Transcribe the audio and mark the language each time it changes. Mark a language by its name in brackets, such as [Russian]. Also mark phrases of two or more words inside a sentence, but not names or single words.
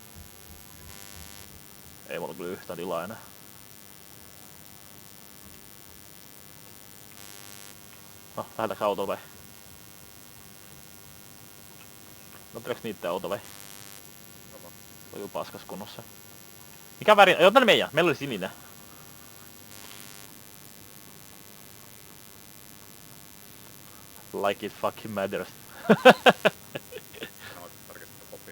[Finnish] Ei mulla kyllä yhtään tilaa enää. No, lähdetäänkö autolla vai? No, tuleeks niitten auto vai? Sama. Se on jo paskas kunnossa. Mikä väri? Joo, tänne meidän. Meillä oli sininen. [English] Like it fucking matters. [Finnish] Nämä tarkistettu poppi.